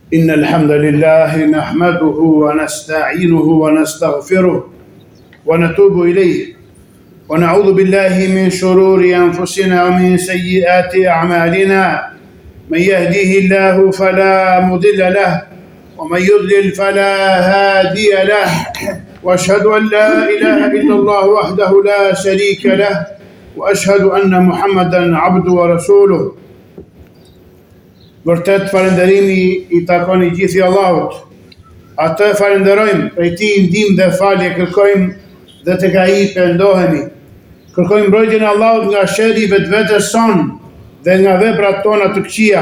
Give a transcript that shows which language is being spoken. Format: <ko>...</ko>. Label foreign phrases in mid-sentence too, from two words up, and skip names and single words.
<ar>إن الحمد لله نحمده ونستعينه ونستغفره ونتوب إليه ونعوذ بالله من شرور أنفسنا ومن سيئات أعمالنا من يهديه الله فلا مضل له ومن يضلل فلا هادي له وأشهد أن لا إله إلا الله وحده لا شريك له وأشهد أن محمدا عبده ورسوله.</ar> <sq>Vërtet falënderimi i takon I gjithë Allahut. Atë falenderojmë, prej Tij ndihmë dhe falje kërkojmë dhe tek Ai pendohemi. Kërkojmë mbrojtjen e Allahut nga sherri I vetvetes son dhe nga veprat tona të këqija.</sq>